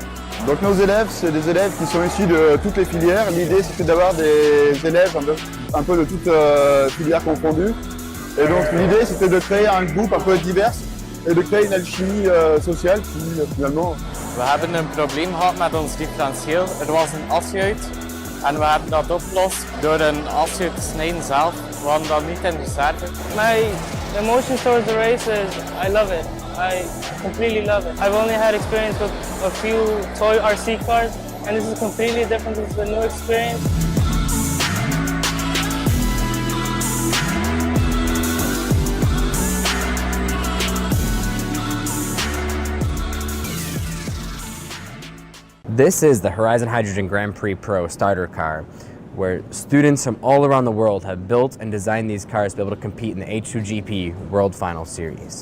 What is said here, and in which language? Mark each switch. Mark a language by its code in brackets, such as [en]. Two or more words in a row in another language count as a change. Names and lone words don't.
[fr] Donc nos élèves, c'est des élèves qui sont issus de toutes les filières. L'idée c'était d'avoir des élèves un peu de toutes filières confondues. Et donc l'idée c'était de créer un groupe un peu divers et de créer une alchimie sociale qui finalement... [nl] We hebben een probleem gehad met ons differentieel. Er was een asje uit. En we hebben dat opgelost door een asje te snijden zelf. We hadden dat niet in de reserve. [en] My emotion towards the race is I love it. I completely love it. I've only had experience with a few toy RC cars, and this is completely different. This is a new experience. This is the Horizon Hydrogen Grand Prix Pro starter car, where students from all around the world have built and designed these cars to be able to compete in the H2GP World Final series.